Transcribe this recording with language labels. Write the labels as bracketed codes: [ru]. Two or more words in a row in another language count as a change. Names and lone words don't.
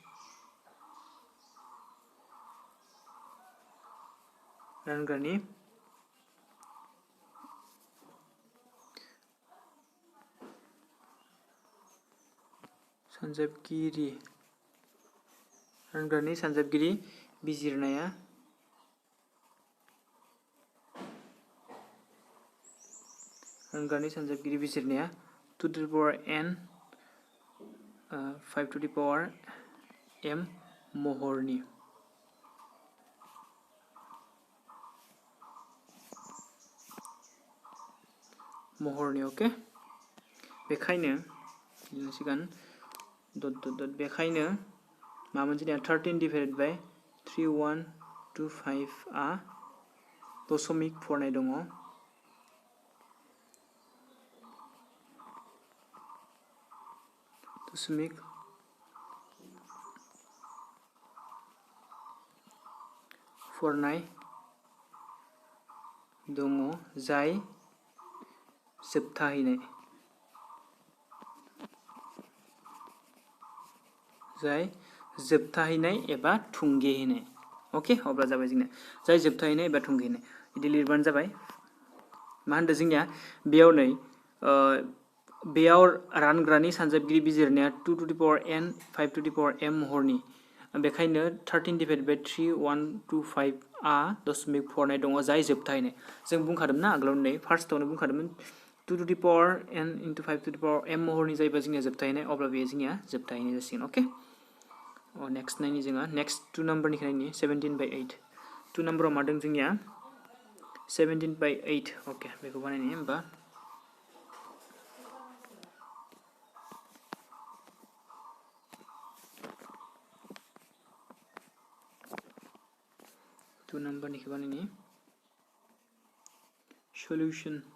[brx] रानग्रानि सानजाबगिरि बिजिरनाया रानग्रानि सानजाबगिरि बिजिरनाया [en] 2 to the power n 5 to the power m [brx] महरनि ओके बेखायनो लिरसिगोन बेखायनो मामोन जोंनिया [en] 13 divided by [brx] 3125 आ दशमिक फरायनाय दङ दशमिक फरायनाय दङ जाय जोबथाहैनाय एबा थुंगेहैनाय ओके अब्ला जाबाय जोंना जाय जोबथाहैनाय एबा थुंगेहैनाय बिदि लिरबानो जाबाय मा होनदों जोंनिया बेयाव नै बेयाव रानग्रानि सानजाबगिरि बिजिरनाया [en] 2 to the power n 5 to the power m [brx] महरनि बेखायनो [en] 13 divided by 3125 [brx] आ दशमिक फरायनाय दङ जाय जोबथाहैनाय जों बुंखादोंमोन ना आगोलाव नै फार्स्टआवनो बुंखादोंमोन [en] 2 to the power n into 5 to the power m [brx] महरनि जायोबा जोंनिया जोबथाहैनाय अब्ला बेयो जोंनिया जोबथाहैनाय जासिगोन ओके नेक्स्ट नायनि जोङो नेक्स्ट 2 नाम्बारनिखौ नायनि 17 by 8 2 नाम्बाराव मा दं जोंनिया 17/8 ओके बेखौ बानायनि होमबा [en] two number [brx] निखौ बानायनि solution